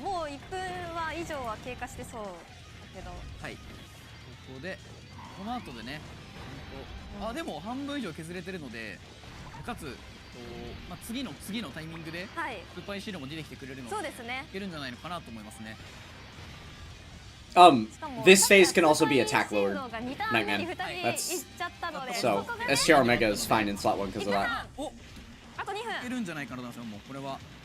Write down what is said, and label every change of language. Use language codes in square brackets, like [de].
[ja] もう1分は以上は経過してそうだけど。はい。ここで。この後でね、あ、でも半分以上削れてるので、かつ、まあ、次のタイミングでスーパーイシールも出てきてくれるので、いけるんじゃないのかなと思いますね。 [en] This phase can also be attack lowered. Nightman. That's so STR Omega is fine in slot 1 because of that. [ja] お、あと2分。いけるんじゃないかな、もうこれは。